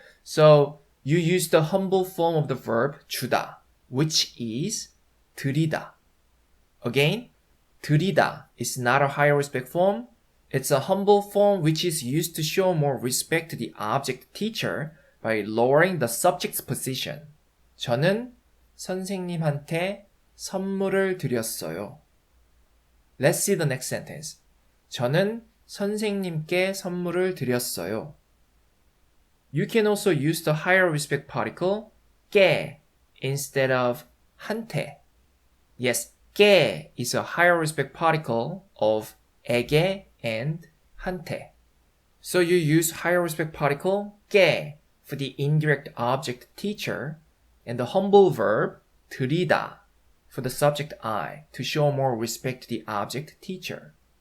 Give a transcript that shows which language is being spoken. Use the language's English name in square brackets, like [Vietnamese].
[English] So you use the humble form of the verb 주다, which is 드리다. Again, 드리다 is not a higher respect form. It's a humble form which is used to show more respect to the object teacher by lowering the subject's position. [Korean] 저는 선생님한테 선물을 드렸어요. [English] Let's see the next sentence. [Korean] 저는 선생님께 선물을 드렸어요. [English] You can also use the higher respect particle 께 instead of 한테. Yes, 께 is a higher respect particle of 에게 and 한테. So you use higher respect particle 께 for the indirect object teacher and the humble verb 드리다 for the subject I to show more respect to the object teacher.